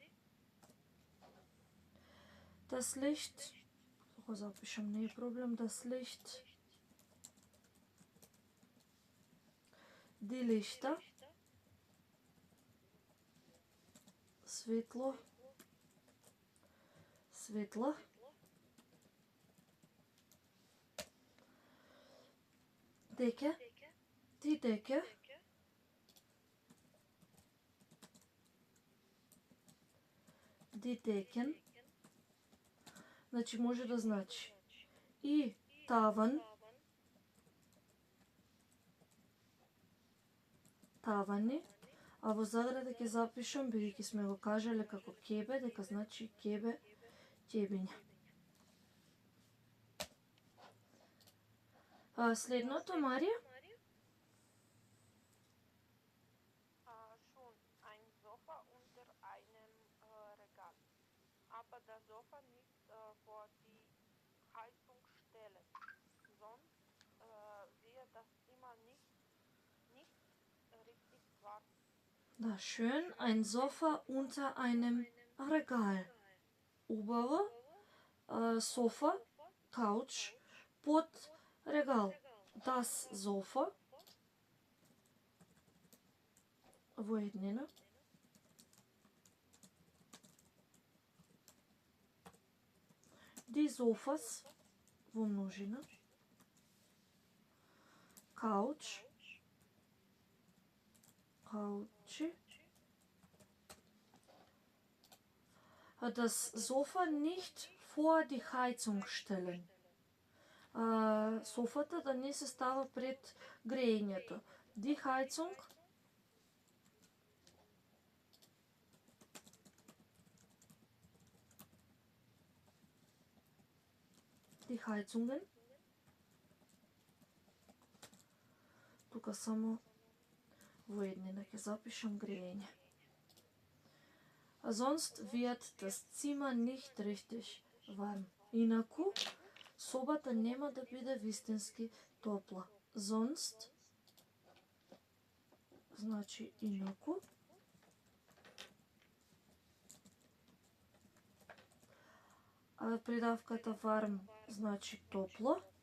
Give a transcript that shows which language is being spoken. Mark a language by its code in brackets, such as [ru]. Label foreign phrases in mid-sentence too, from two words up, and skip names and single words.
[de] Das Licht, [mk] го запишам, не е проблем, [de] das Licht. Die Lichter. [mk] Светло, светла. [de] Decke, die Decke. Die Decken. [mk] Значи може да значи и таван, тавани, а во заграда ќе запишам, бидејќи сме го кажале како кебе, дека значи кебе, ќебиња. Следното, Марија? [de] Schon ein Sofa unter einem Regal. Aber das Sofa nicht vor die Heizung stellen. Sonst wird das Zimmer nicht richtig warm. [mk] Да, [de] schön, ein Sofa unter einem Regal. [mk] Убаво, софа, couch, под регал. [de] Das Sofa, [mk] во еднина. [de] Die Sofas, [mk] во множина. [de] Couch, couchi. Das Sofa nicht vor die Heizung stellen. [mk] Софата да не се става пред грејењето. [de] Die Heizung. Die Heizungen. [mk] Тука само во еднина ќе запишам грејење. [de] Sonst wird das Zimmer nicht richtig warm. [mk] Инаку собата нема да биде вистински топла. Sonst значи инаку. А придавката warm значи топло.